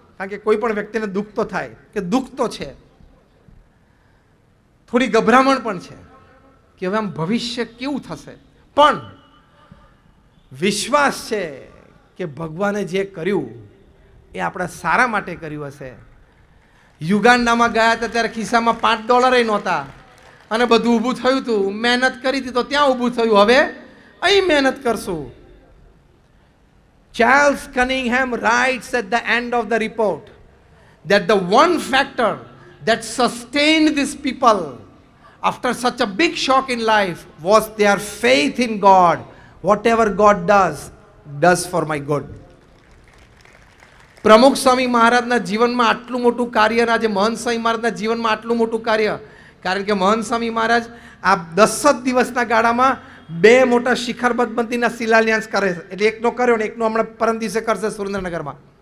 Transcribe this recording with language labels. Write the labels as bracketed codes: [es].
[gu] કારણ કે કોઈ પણ વ્યક્તિને દુઃખ તો થાય કે દુઃખ તો છે, થોડી ગભરામણ પણ છે કે હવે આમ ભવિષ્ય કેવું થશે, પણ વિશ્વાસ છે કે ભગવાને જે કર્યું એ આપણા સારા માટે કર્યું હશે. યુગાન્ડામાં ગયા હતા ત્યારે ખિસ્સામાં $5 નહોતા અને બધું ઊભું થયું હતું. મહેનત કરી હતી તો ત્યાં ઊભું થયું, હવે અહીં મહેનત કરશું. [en] Charles Cunningham writes at the end of the report that the one factor that sustained these people after such a big shock in life was their faith in God. Whatever God does for my good. [gu] પ્રમુખ સ્વામી મહારાજના જીવનમાં આટલું મોટું કાર્ય, આજે મહંત સ્વામી મહારાજના જીવનમાં આટલું મોટું કાર્ય, કારણ કે મહંત સ્વામી મહારાજ આ 10 જ દિવસના ગાળામાં 2 મોટા શિખરબદ્ધ મંદિરના શિલાન્યાસ કરે છે. એટલે એકનો કર્યો ને એકનો હમણાં પરમ દિવસે કરશે સુરેન્દ્રનગરમાં.